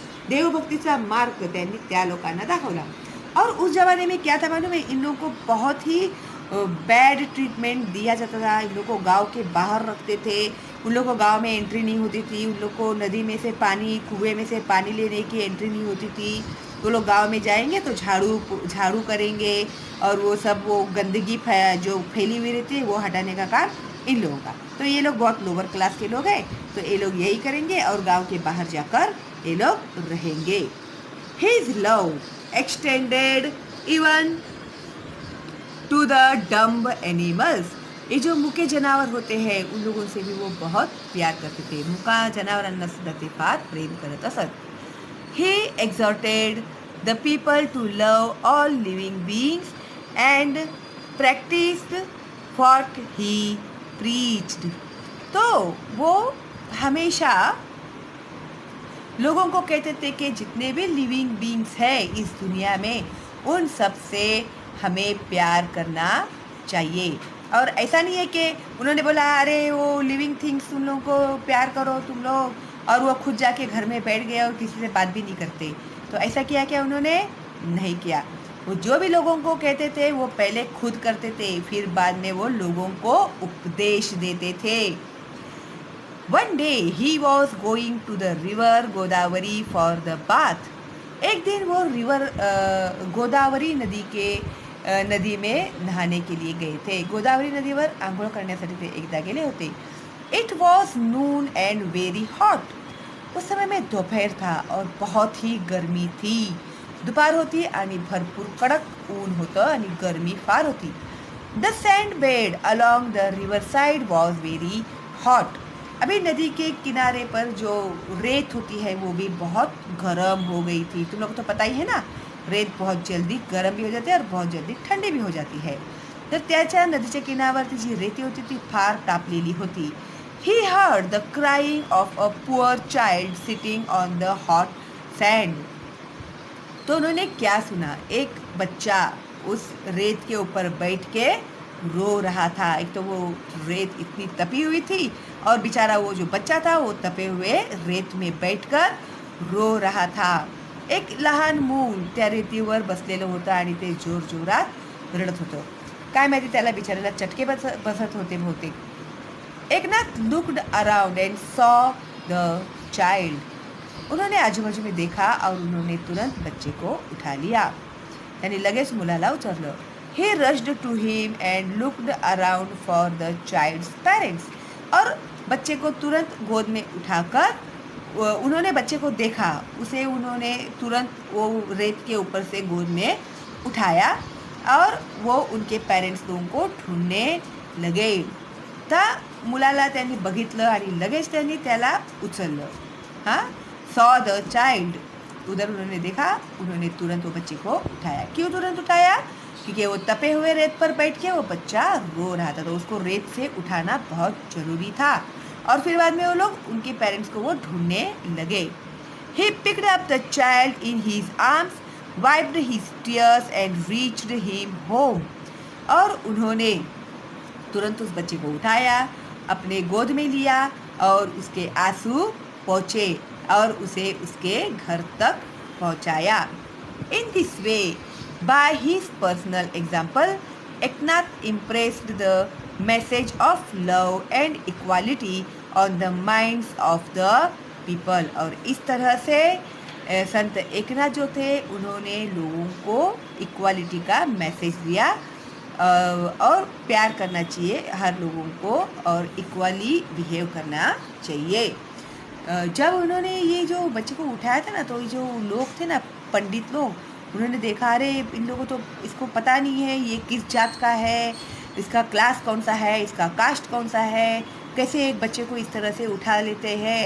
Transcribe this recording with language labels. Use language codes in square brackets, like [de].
[mr] देवभक्तीचा मार्ग त्यांनी त्या लोकांना दाखवला। [hi] और उस ज़माने में क्या था मालूम है? इन लोगों को बहुत ही बैड ट्रीटमेंट दिया जाता था। इन लोगों को गांव के बाहर रखते थे, उन लोगों को गांव में एंट्री नहीं होती थी, उन लोग को नदी में से पानी, कुएं में से पानी लेने की एंट्री नहीं होती थी। वो लोग गांव में जाएंगे तो झाड़ू करेंगे और वो सब वो गंदगी जो फैली हुई रहती है वो हटाने का काम इन लोगों का। तो ये लोग बहुत लोअर क्लास के लोग हैं, तो ये लोग यही करेंगे और गाँव के बाहर जाकर ये लोग रहेंगे। [en] His love extended even to the dumb animals। [hi] ये जो मुके जनावर होते हैं उन लोगों से भी वो बहुत प्यार करते थे। [mr] मुका जनावरांना सुद्धा ते फार प्रेम करत असत। [en] He exhorted the people to love all living beings and practiced what he preached। [hi] तो वो हमेशा लोगों को कहते थे कि जितने भी लिविंग बीइंग्स हैं इस दुनिया में, उन सब से हमें प्यार करना चाहिए। और ऐसा नहीं है कि उन्होंने बोला अरे वो लिविंग थिंग्स तुम लोगों को प्यार करो तुम लोग, और वो खुद जाके घर में बैठ गए और किसी से बात भी नहीं करते। तो ऐसा किया क्या उन्होंने? नहीं किया। वो जो भी लोगों को कहते थे वो पहले खुद करते थे, फिर बाद में वो लोगों को उपदेश देते थे। [en] One day he was going to the river Godavari for the bath। [hi] एक दिन वो रिवर गोदावरी नदी में नहाने के लिए गए थे। [mr] गोदावरी नदीवर आंघोळ करण्यासाठी ते एकदा गेले होते। [en] It was noon and very hot। [hi] उस समय में दोपहर था और बहुत ही गर्मी थी। [mr] दुपार होती आणि भरपूर कडक ऊन होतं आणि गर्मी फार होती। [en] The sand bed along the riverside was very hot। [hi] अभी नदी के किनारे पर जो रेत होती है वो भी बहुत गर्म हो गई थी। तुम लोग को तो पता ही है ना, रेत बहुत जल्दी गर्म भी हो जाती है और बहुत जल्दी ठंडी भी हो जाती है। [mr] तर त्याच्या नदीच्या किनाऱ्यावरती जी रेती होती ती फार तापलेली होती। [en] He heard the crying of a poor child sitting on the hot sand। [hi] तो उन्होंने क्या सुना? एक बच्चा उस रेत के ऊपर बैठ के रो रहा था। एक तो वो रेत इतनी तपी हुई थी और बेचारा वो जो बच्चा था वो तपे हुए रेत में बैठकर रो रहा था। [mr] एक लहान मूल त्या रेतीवर बसलेलं होतं आणि ते जोरजोरात रडत होतं. काय माहिती त्याला बिचाऱ्याला चटके बसत होते बहुतेक. [en] Eknath looked around and saw the child. [hi] उन्होंने आजूबाजू में देखा और उन्होंने तुरंत बच्चे को उठा लिया. [mr] त्यांनी लगेच मुलाला उचललं. [en] He rushed to him and looked around for the child's parents. [hi] और बच्चे को तुरंत गोद में उठाकर उन्होंने बच्चे को देखा. उसे उन्होंने तुरंत वो रेत के ऊपर से गोद में उठाया और वो उनके पेरेंट्स लोगों को ढूंढने लगे. [mr] त्या मुलाला त्यांनी बघितलं आणि लगेच त्यांनी त्याला उचललं. [hi] हाँ, [en] Saw the child. [hi] उधर उन्होंने देखा, उन्होंने तुरंत वो बच्चे को उठाया. क्यों तुरंत उठाया? क्योंकि वो तपे हुए रेत पर बैठ के वो बच्चा रो रहा था, तो उसको रेत से उठाना बहुत ज़रूरी था. और फिर बाद में वो लोग उनके पेरेंट्स को वो ढूंढने लगे. [en] He picked up the child in his arms, wiped his tears and reached him home. [hi] और उन्होंने तुरंत उस बच्चे को उठाया, अपने गोद में लिया और उसके आंसू पहुँचे और उसे उसके घर तक पहुँचाया. [en] In this way, by his personal example, Eknath impressed the message of love and equality on the minds of the people. [hi] और इस तरह से संत एकनाथ जो थे उन्होंने लोगों को इक्वालिटी का मैसेज दिया और प्यार करना चाहिए हर लोगों को और इक्वली बिहेव करना चाहिए. जब उन्होंने ये जो बच्चे को उठाया था ना, तो ये जो लोग थे ना, पंडित लोग, उन्होंने देखा अरे इन लोगों तो इसको पता नहीं है ये किस जात का है, इसका क्लास कौन सा है, इसका कास्ट कौन सा है, कैसे एक बच्चे को इस तरह से उठा लेते हैं.